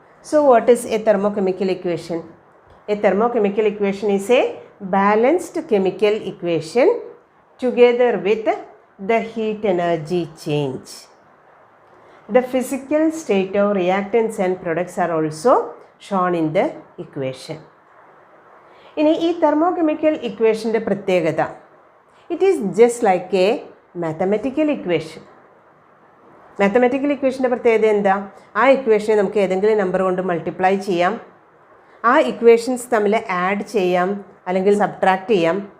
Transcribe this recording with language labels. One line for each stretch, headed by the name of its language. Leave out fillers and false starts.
English: So what is a thermochemical equation? A thermochemical equation is a balanced chemical equation together with the heat energy change. The physical state of reactants and products are also shown in the equation.
Malayalam: ഇനി ഈ thermochemical ഇക്വേഷൻ്റെ പ്രത്യേകത,
English: It is just like a mathematical equation.
Malayalam: Mathematical ഇക്വേഷൻ്റെ പ്രത്യേകത എന്താ? ആ ഇക്വേഷനെ നമുക്ക് ഏതെങ്കിലും number കൊണ്ട് multiply ചെയ്യാം, ആ ഇക്വേഷൻസ് തമ്മിൽ ആഡ് ചെയ്യാം അല്ലെങ്കിൽ സബ്ട്രാക്റ്റ് ചെയ്യാം.